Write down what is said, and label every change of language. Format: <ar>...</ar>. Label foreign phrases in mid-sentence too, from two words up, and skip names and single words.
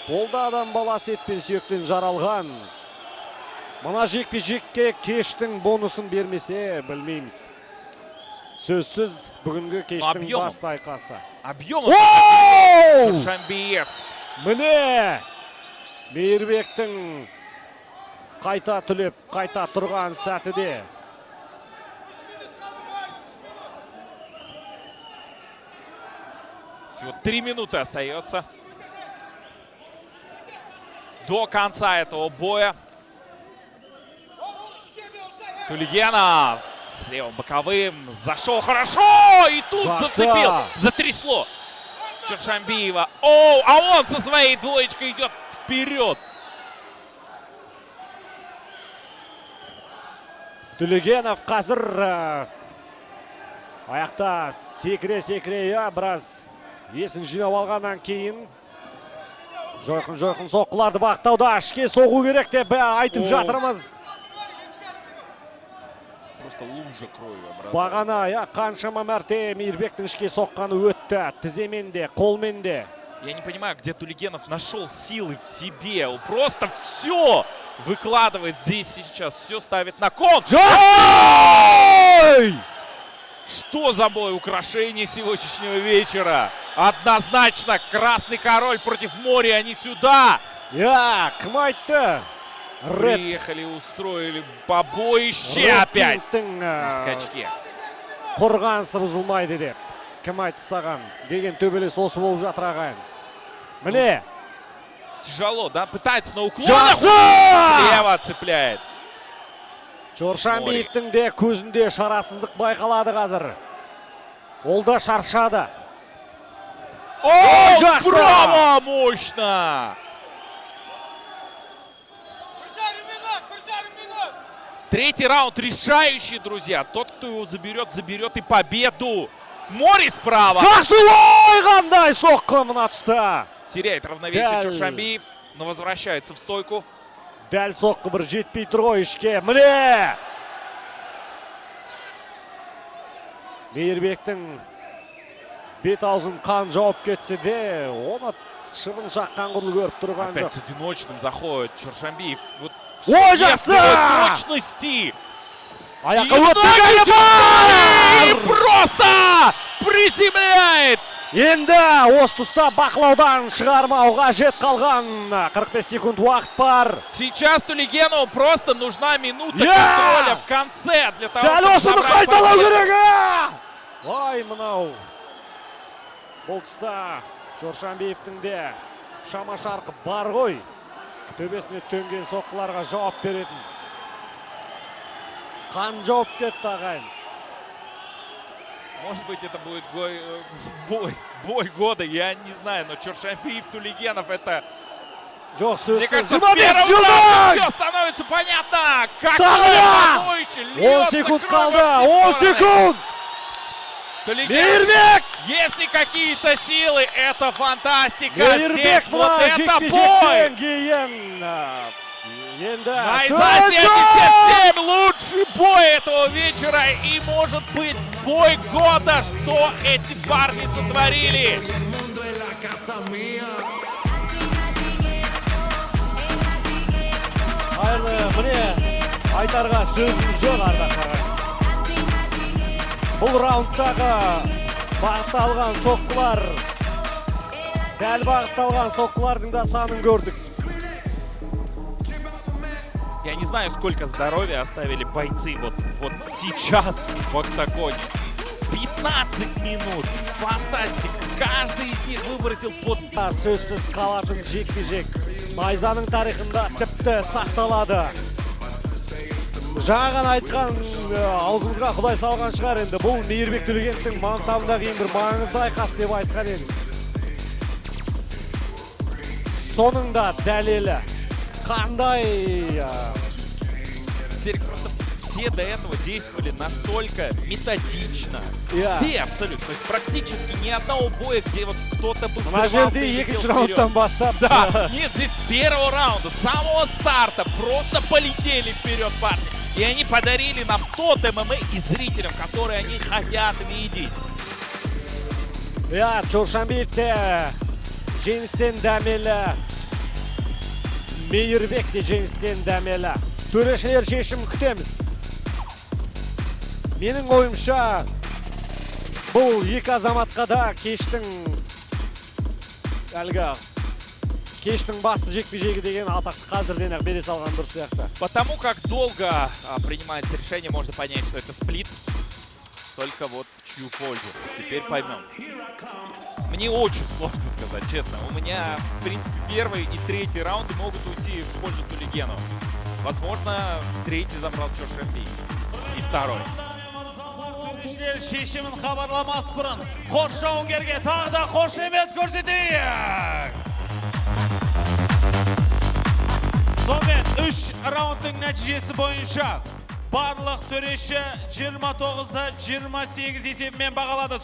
<kk>Ол да адам баласы етпен сүйектен жаралған. Мына жекпе-жекке кештің бонусын бермесе, білмейміз. Сөзсіз бүгінгі кештің басты айқасы.</kk> <ru>Объем Чоршанбиев.</ru> <kk>Міне, Мейірбектің қайта түлеп, қайта тұрған сәтіде.</kk> <ru>Всего 3 минуты остается до конца этого боя. Тулегенов с левым боковым. Зашел хорошо. И тут</ru> <kk>Жақсы.</kk> <ru>зацепил. Затрясло Чоршанбиева. О, а он со своей двоечкой идет вперед.</ru> <kk>Төлегенов қазір аяқта секіре біраз есін жинап алғаннан кейін жойқын соққыларды бағыттауда ішке соғу керек деп айтып жатырмыз.</kk> <ru>Просто лужа крови образуется.</ru> <kk>Бағана қаншама мәрте Мейірбектің ішке соққаны өтті. Тіземен де, қолмен де.</kk> <ru>Я не понимаю, где Тулегенов нашел силы в себе. Он просто все выкладывает здесь сейчас. Все ставит на кон. Что за бой? Украшение сегодняшнего вечера. Однозначно, Красный Король против Мори. Они сюда.</ru> <kk>Кім айтты?</kk> <ru>Приехали, устроили побоище опять. На скачке.</ru> <kk>Қорғанысы бұзылмайды деп. Кім айтты саған? Деген төбелес осы болып жатыр ағайын. Міне.</kk> <ru>Тяжело, да? Пытается на уклон.</ru> <kk>Жақсы!</kk> <ru>Слева цепляет.</ru> <kk>Чоршанбиевтің де көзінде шарасыздық байқалады қазір. Ол да шаршады. О, жақсы!</kk> <ru>браво! Мощно! Третий раунд решающий, друзья. Тот, кто его заберет, заберет и победу. Мори справа.</ru> <kk>Жақсы! Ой, қандай соққы мына тұста.</kk> <ru>Теряет равновесие</ru> <kk>Дәл.</kk> <ru>Чоршанбиев, но возвращается в стойку.</ru> <kk>Дәл соққы бір жетпей тұр ғой ішке. Міне! Мейірбектің бет аузын қан жауып кетсе де, оны шыбын жаққан құрлы көріп тұрған</kk> <ru>Опять</ru> <kk>жоқ.</kk> <ru>с одиночным заходит Чоршанбиев. Вот</ru> <kk>Ой,</kk> <ru>если</ru> <kk>жақсы!</kk> <ru>точности.</ru> <kk>Аяққа</kk> <ru>И</ru> <kk>өтті</kk> <ru>ноги</ru> <kk>бар!</kk> <ru>просто приземляет.</ru> <kk>Енді осы тұста бақылаудан шығармауға жет қалған 45 секунд уақыт бар.</kk> <ru>Сейчас Тулегенову просто нужна минута Я! контроля в конце для того,</ru> <kk>Дәл</kk> <ru>чтобы</ru> <kk>осыны</kk> <ru>забрать</ru> <kk>қайталау</kk> <ru>победу.</ru> <kk>керек! Ой, мынау. Бұл тұста Чоршанбиевтің де шама шарқы бар ғой. Төбесіне төнген соққыларға жауап беретін. Қан жауап кетті ағайын.</kk> <ru>Может быть, это будет бой года, я не знаю, но Чоршанбиев, Тулегенов, это...</ru> <kk>Жоқ,</kk> <ru>Мне</ru> <kk>сөзсіз</kk> <ru>кажется,</ru> <kk>25</kk> <ru>первым</ru> <kk>жылдың!</kk> <ru>раунде все становится понятно.</ru> <kk>Тағы!</kk> <ru>Побоище,</ru> <kk>10</kk> <ru>льется</ru> <kk>секунд</kk> <ru>кровь</ru> <kk>қалды,</kk> <ru>во все</ru> <kk>10</kk> <ru>стороны.</ru> <kk>секунд!</kk> <ru>Тулегенов,</ru> <kk>Мейірбек!</kk> <ru>если какие-то силы, это фантастика.</ru> <kk>Мейірбек</kk> <ru>Здесь вот</ru> <kk>мұна</kk> <ru>это бой.</ru> <kk>жекпе-жектен кейін. Енді</kk> <ru>Найза 77, лучший бой этого вечера и может быть бой года, что эти парни сотворили.</ru> <kk>Айны, міне айтарға сөзіміз жоқ ардақтарға. Бұл раундтағы бағытталған соққылар, дәл бағытталған соққылардың да санын көрдік.</kk> <ru>Я не знаю, сколько здоровья оставили бойцы вот сейчас в октагоне. 15 минут. Фантастика. Каждый из них выбросил под...</ru> <kk>Сөзсіз қалатын жекпе-жек Найзаның тарихында тіпті сақталады. Жаңа ғана айтқан аузымызға Құдай салған шығар енді. Бұл Мейірбек Төлегеновтің мансабындағы ең бір маңызды айқас деп айтқан енді. Соның да дәлелі. Қандай...</kk> <ru>Серик, просто все до этого действовали настолько методично. Yeah. Все абсолютно. То есть практически ни одного боя, где вот кто-то бы</ru> <kk>Мына</kk> <ru>взрывался</ru> <kk>жерде</kk> <ru>и летел</ru> <kk>екінші</kk> <ru>вперед.</ru> <kk>раундтан бастап.</kk> <ru>Да, нет, здесь с первого раунда, с самого старта просто полетели вперед парни. И они подарили нам тот ММА и зрителям, которые они хотят видеть.</ru> <kk>Чоршанбиев те жеңістен дәмелі. Мейірбек те жеңістен дәмелі. Төрешілер шешім күтеміз. Менің ойымша бұл екі азаматқа да кештің басты жекпе-жегі деген атақты қазірден-ақ бере салған дұрыс сияқты.</kk> <ru>Потому как долго принимается решение, можно понять, что это сплит. Только вот в чью пользу. Теперь поймем. Мне очень сложно сказать, честно. У меня, в принципе, первый и третий раунды могут уйти в пользу Тулегенова. Возможно, третий забрал Чоршанбиев. И второй.</ru> <kk>Төрешілер шешімін хабарламас бұрын. Қош жауынгерге тағы да қошемет көрсетейік. Сонымен 3 раундтың нәтижесі бойынша барлық төреші 29-да 28 есебімен бағалады.</kk>